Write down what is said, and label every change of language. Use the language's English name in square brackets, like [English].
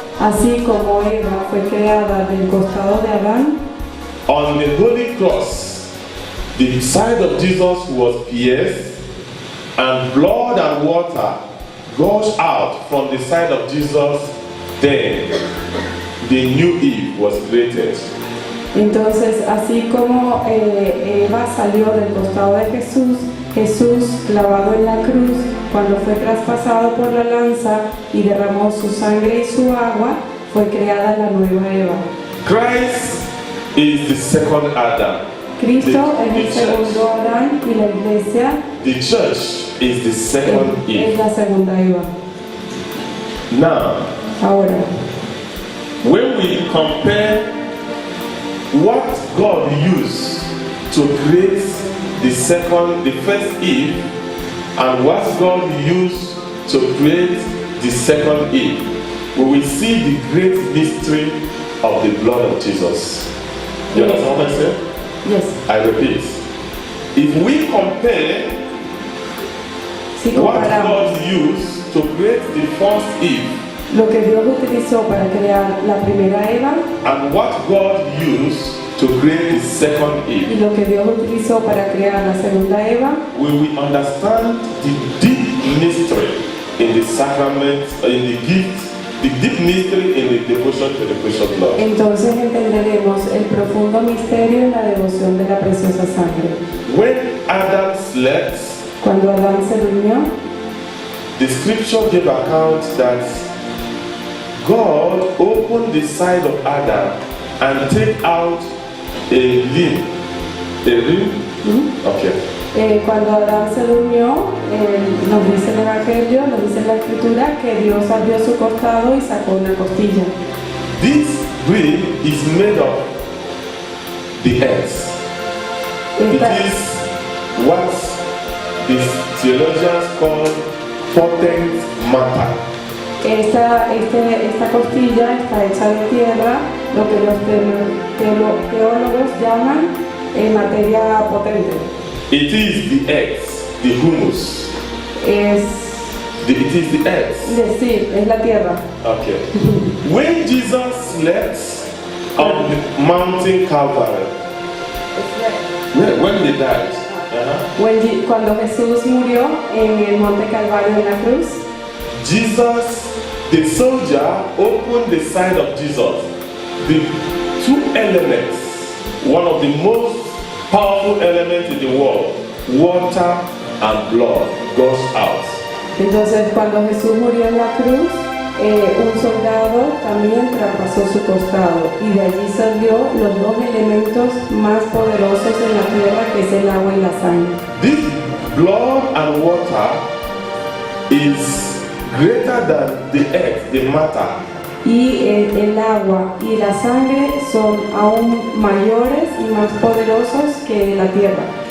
[Spanish] Así como Eva fue creada del costado de Adán, [English] on the holy cross, the side of Jesus was pierced, and blood and water gushed out from the side of Jesus. Then the new Eve was created. [Spanish] Entonces, así como Eva salió del costado de Jesús, Jesús clavado en la cruz, cuando fue traspasado por la lanza y derramó su sangre y su agua, fue creada la nueva Eva. [English] Christ is the second Adam. [Spanish] Cristo es el [English] church. [Spanish] segundo Adán y la iglesia [English] The church is the second [Spanish] es [English] Eve. [Spanish] la segunda Eva. [English] Now, [Spanish] Ahora, [English] when we compare what God used to create the first Eve, and what God used to create the second Eve, we will see the great mystery of the blood of Jesus. You understand what I said? yes, I repeat. If we compare [Spanish] si [English] what [Spanish] comparamos [English] God used to create the first Eve [Spanish] lo que Dios utilizó para crear la primera Eva [English] and what God used to create the second [Spanish] y [English] Eve, [Spanish] lo que Dios utilizó para crear la segunda Eva, [English] we will understand the deep mystery in the sacrament, in the gift, the deep mystery in the devotion to the precious blood. [Spanish] entonces entenderemos el profundo misterio en la devoción de la preciosa sangre. [English] When Adam slept, [Spanish] Cuando Adán se durmió, [English] the scripture gave account that God opened the side of Adam and take out a limb. A limb? Okay. [Spanish] cuando Adán se durmió, nos dice el Evangelio, nos dice la Escritura que Dios abrió su costado y sacó una costilla. [English] This rib is made of the earth. It [Spanish] Esta, [English] is what the theologians call potent matter. [Spanish] esta costilla está hecha de tierra, lo que los teólogos llaman materia potente. [English] It is the earth, the humus. It is the earth. [Spanish] decir, es la tierra. [English] Okay. When Jesus slept on the mountain Calvary, when he died, [Spanish] Cuando Jesús murió en el monte Calvario en la cruz, [English] Jesus, the soldier, opened the side of Jesus. The two elements, one of the most powerful elements in the world, water and blood, goes out. [Spanish] entonces cuando Jesús murió en la cruz, un soldado también traspasó su costado y de allí salió los dos elementos más poderosos en la tierra, que es el agua y la sangre. [English] This blood and water is greater than the earth, the matter. [Spanish] Y el agua y la sangre son aún mayores y más poderosos que la tierra.